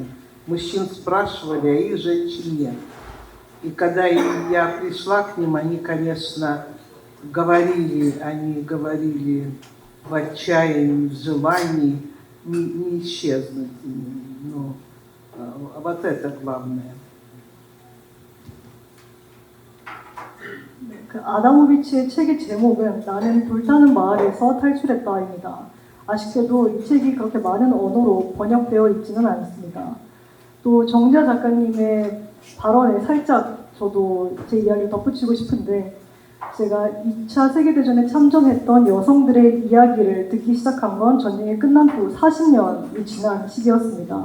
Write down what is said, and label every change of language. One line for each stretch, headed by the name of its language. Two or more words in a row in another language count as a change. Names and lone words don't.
Russian: Мужчин спрашивали, а их женщин нет. И когда я пришла к ним, они, конечно, говорили в отчаянии, в желании не исчезнуть. Ну, вот это главное.
Korean: 그 아다모비치의 책의 제목은 나는 불타는 마을에서 탈출했다입니다. 아쉽게도 이 책이 그렇게 많은 언어로 번역되어 있지는 않습니다. 또 정지아 작가님의 발언에 살짝 저도 제 이야기를 덧붙이고 싶은데 제가 2차 세계대전에 참전했던 여성들의 이야기를 듣기 시작한 건 전쟁이 끝난 후 40년이 지난 시기였습니다.